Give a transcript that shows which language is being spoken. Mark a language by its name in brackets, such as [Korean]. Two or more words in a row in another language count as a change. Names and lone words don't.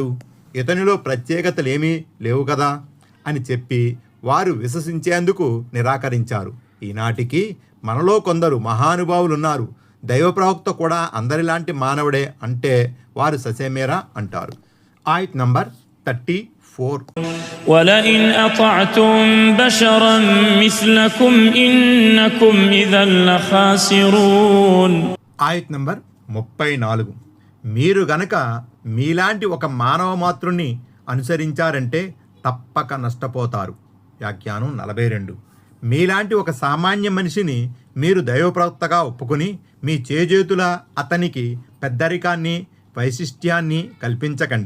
[Telugu] ఇతనిలో ప్రత్యేకతలేమీ లేవు కదా అని చెప్పి వారు విశ్వసించేందుకు నిరాకరించారు. ఈనాటికి మనలో కొందరు మహానుభావులున్నారు, దైవ ప్రవక్త కూడా అందరిలాంటి మానవుడే అంటే వారు ససేమేరా అంటారు. ఆయత్ నంబర్ 34. [Arabic] وَلَئِنْ أَطَعْتُمْ بَشَرًا مِثْلَكُمْ إِنَّكُمْ إِذًا لَخَاسِرُونَ. [Telugu] ఆయత్ నంబర్ 34. మీరు గనక మీలాంటి ఒక మానవ మాతృని అనుసరించారంటే తప్పక నష్టపోతారు. వ్యాఖ్యానం 42. మీలాంటి ఒక సామాన్య మనిషిని మీరు దైవప్రవక్తగా ఒప్పుకొని మీ చేజేతుల అతనికి పెద్దరికాన్ని, వైశిష్ట్యాన్ని కల్పించకండి.